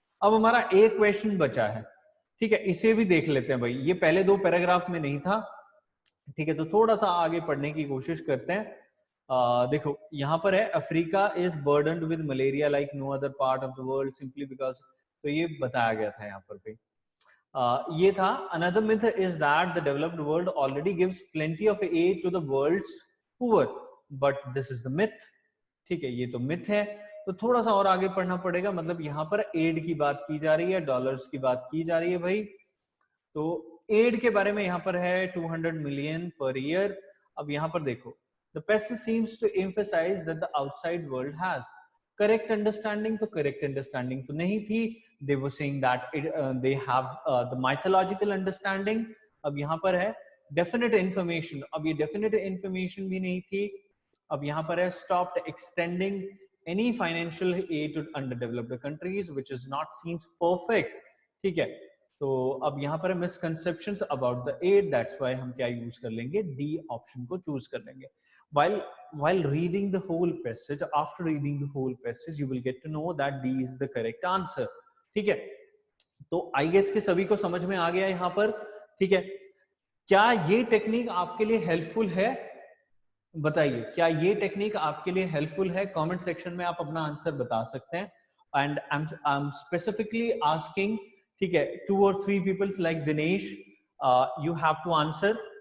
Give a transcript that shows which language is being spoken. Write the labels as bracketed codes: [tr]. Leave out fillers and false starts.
[hi] अब हमारा एक क्वेश्चन बचा है। ठीक है, इसे भी देख लेते हैं भाई, ये पहले 2 पैराग्राफ में नहीं था। ठीक है, तो थोड़ा सा आगे पढ़ने की कोशिश करते हैं। देखो यहाँ पर है, [en] Africa is burdened with malaria like no other part of the world simply because, [hi] तो ये बताया गया था यहाँ पर भी। ये था, [en] another myth is that the developed world already gives plenty of aid to the world's poor, but this is the myth। [hi] ठीक है, ये तो मिथ है। तो थोड़ा सा और आगे पढ़ना पड़ेगा, मतलब यहाँ पर एड की बात की जा रही है, डॉलर्स की बात की जा रही है भाई। तो एड के बारे में यहाँ पर है 200 मिलियन पर ईयर। अब यहाँ पर देखो, [en] the passage seems to emphasize that the outside world has correct understanding, [hi] तो correct understanding तो नहीं थी। [en] they were saying that they have the mythological understanding। [hi] अब यहाँ पर है definite information, अब ये definite information भी नहीं थी। अब यहाँ पर है [en] stopped extending any financial aid to underdeveloped countries which is not seems perfect। [hi] ठीक है, तो अब यहाँ पर [en] misconceptions about the aid, that's why [hi] हम क्या यूज कर लेंगे, डी ऑप्शन को चूज कर लेंगे। [en] while reading the whole passage, after reading the whole passage you will get to know that D is the correct answer। [hi] ठीक है, तो आई गेस के सभी को समझ में आ गया यहाँ पर। ठीक है, क्या ये टेक्निक आपके लिए हेल्पफुल है? बताइए, क्या ये टेक्निक आपके लिए हेल्पफुल है? कमेंट सेक्शन में आप अपना आंसर बता सकते हैं। [en] and I am specifically asking, [hi] ठीक है, [en] 2 or 3 peoples like Dinesh, you have to answer.